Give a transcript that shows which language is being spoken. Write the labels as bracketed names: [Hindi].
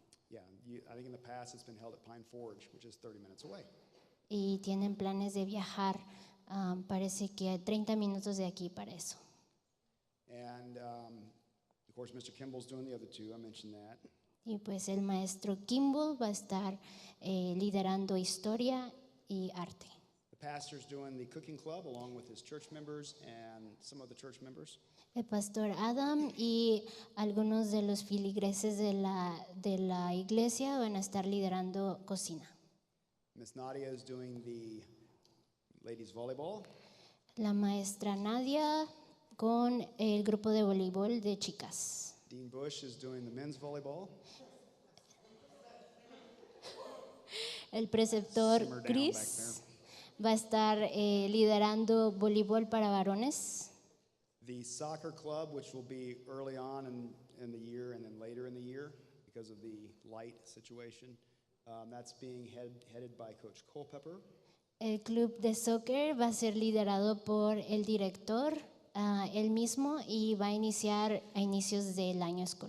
[English] Yeah, I think in the past it's been held at Pine Forge, which is 30 minutes away. [Spanish] y tienen planes de viajar, parece que 30 minutos de aquí para eso. [English] And of course, Mr. Kimball's doing the other 2. I mentioned that. [Spanish] Y pues el maestro Kimball va a estar liderando historia y arte. [English] The pastor's doing the cooking club along with his church members and some of the church members. [Spanish] El pastor Adam y algunos de los filigreses de la iglesia van a estar liderando cocina. [English] Miss Nadia is doing the ladies volleyball. [Spanish] La maestra Nadia con el grupo de voleibol de chicas. [English] Dean Bush is doing the men's volleyball. [Spanish] El preceptor [English] Simmer down [Spanish] Chris va a estar liderando voleibol para varones. [English] The soccer club, which will be early on in the year and then later in the year because of the light situation, that's being headed by Coach Culpepper. [Spanish] El club de soccer va a ser liderado por el director, él mismo, y va a iniciar a inicios del año.